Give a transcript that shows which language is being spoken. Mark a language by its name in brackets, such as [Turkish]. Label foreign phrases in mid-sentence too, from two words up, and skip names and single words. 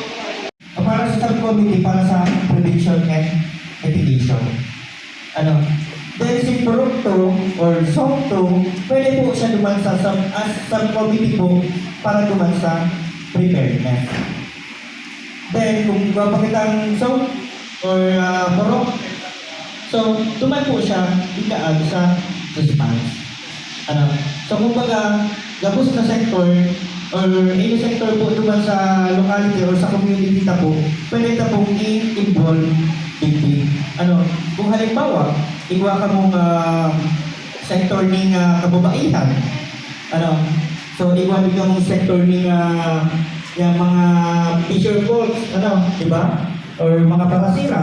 [Filipino] Para sa subcommittee, para sa [English] prevention and mitigation. [Filipino] Ano? [Bikol] Then si Prop 2 or SOC 2, pwede po siya duman sa subcommittee po para duman sa preparedness. Then kung papakita ang SOC or Prop, So, duman po siya ikaag sa response. So kumbaga, gabos na sector or [English] any sector [Bikol] po duman sa locality or sa community ta po, pwede ta pong i-involve din. Kung halimbawa, igwa ka mong sector ng kababaihan, so igwa din ka mong sector ng yung mga fisher boats, di ba? Or mga parasira.